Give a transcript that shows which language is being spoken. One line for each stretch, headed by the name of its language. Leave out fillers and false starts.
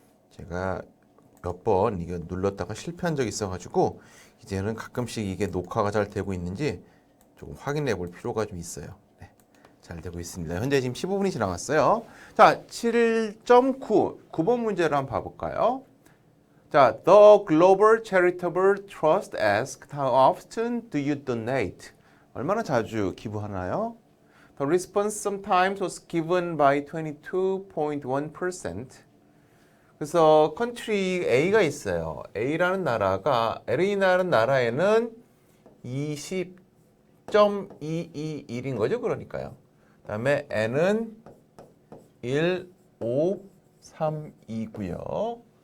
Korean: 제가 몇 번 이거 눌렀다가 실패한 적이 있어가지고 이제는 가끔씩 이게 녹화가 잘 되고 있는지 조금 확인해 볼 필요가 좀 있어요. 네, 잘 되고 있습니다. 현재 지금 15분이 지나갔어요. 자, 7.9, 9번 문제를 한번 봐볼까요?
English: 자, The Global Charitable Trust asked how often do you donate?
Korean: 얼마나 자주 기부하나요?
English: The response sometimes was given by 22.1%.
Korean: 그래서 컨트리 A가 있어요. A라는 나라에는 20.221인 거죠, 그러니까요. 그다음에 N은 1.532고요.